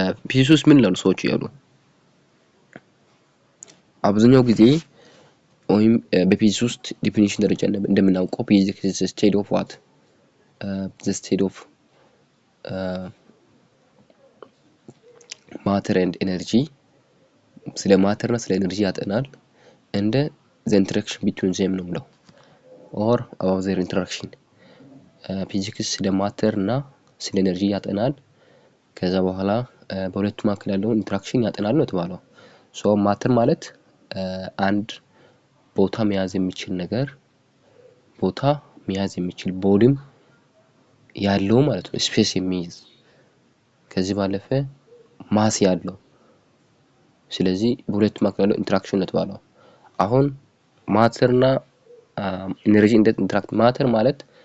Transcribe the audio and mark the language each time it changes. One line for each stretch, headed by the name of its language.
Amharic: ፊዚክስ ምን ይላሉ ሰዎች ያሉ አብዛኛው ጊዜ ወይም በፊዚክስ ውስጥ ዲፊኒሽን ደረጃ እንደምናውቀው ፊዚክስ
English: is the state of what? The state of matter and energy.
Amharic: ስለ ማተር እና ስለ ኤነርጂ ያጠናል። እንደ
English: the interaction between them
Amharic: ነው ብለው
English: or about their interaction.
Amharic: ፊዚክስ ስለ ማተር እና ስለ ኤነርጂ ያጠናል። ከዛ በኋላ በሁለቱ መካከል ያለውን ኢንተራክሽን ያጠናል ነው የተባለው። ሶ ማተር ማለት አንድ ቦታ መያዝ የሚችል ነገር፣ ቦታ መያዝ የሚችል ቦዲም ያለው ማለት ነው፣ ስፔስ የሚይዝ ከዚህ ባለፈ ማስ ያለው። ስለዚህ በሁለቱ መካከል ያለው ኢንተራክሽን ነው የተባለው። አሁን ማተር እና ኤነርጂ እንዴት ኢንተራክት ማተር ማለት